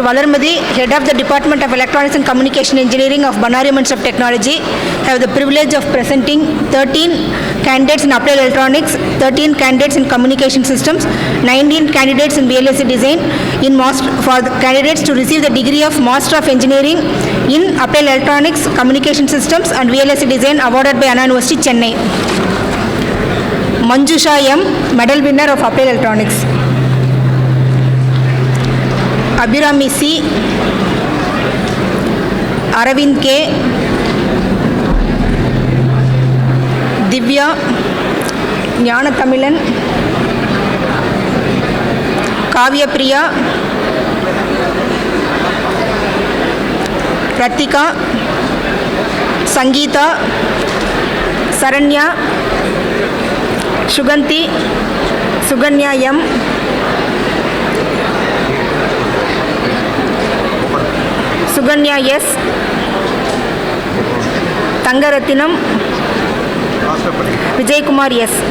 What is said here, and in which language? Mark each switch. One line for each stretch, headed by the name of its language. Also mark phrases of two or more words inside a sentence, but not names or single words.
English: Valarmadi, Head of the Department of Electronics and Communication Engineering of Bannari Institute of Technology, have the privilege of presenting 13 candidates in Applied Electronics, 13 candidates in Communication Systems, 19 candidates in VLSI Design, for the candidates to receive the degree of Master of Engineering in Applied Electronics, Communication Systems and VLSI Design awarded by Anna University, Chennai. Manjusha M, Medal winner of Applied Electronics. Abhirami C, Aravind K, Divya, Jnana Tamilan, Kavya Priya, Pratika, Sangeeta, Saranya, Shuganti, Suganya M, Suganya S, Tangaratinam, Vijay Kumar S.